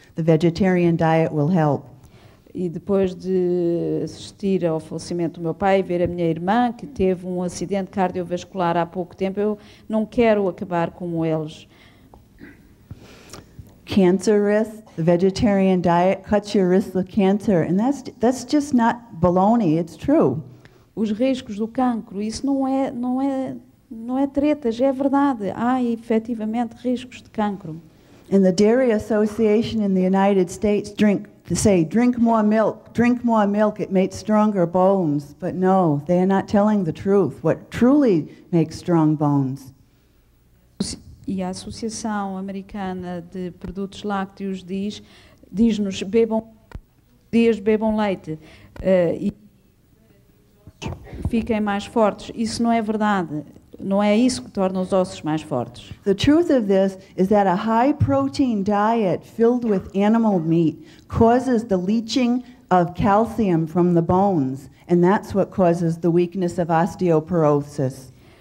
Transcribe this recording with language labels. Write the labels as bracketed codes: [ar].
[en] The vegetarian diet will help. [pt] E depois de assistir ao falecimento do meu pai e ver a minha irmã, que teve um acidente cardiovascular há pouco tempo, eu não quero acabar como eles. [en] Cancer risk, the vegetarian diet cuts your risk of cancer, and that's just not baloney, it's true. [pt] Os riscos do cancro, isso não é tretas, é verdade. Há efetivamente riscos de cancro. [en] And the Dairy Association in the United States drink more milk, it makes stronger bones. But no, they are not telling the truth, what truly makes strong bones. [pt] E a Associação Americana de Produtos Lácteos diz-nos bebam leite e fiquem mais fortes. Isso não é verdade. Não é isso que torna os ossos mais fortes. [en] The truth of this is that a high protein diet filled with animal meat causes the leaching of calcium from the bones, and that's what causes the weakness of osteoporosis.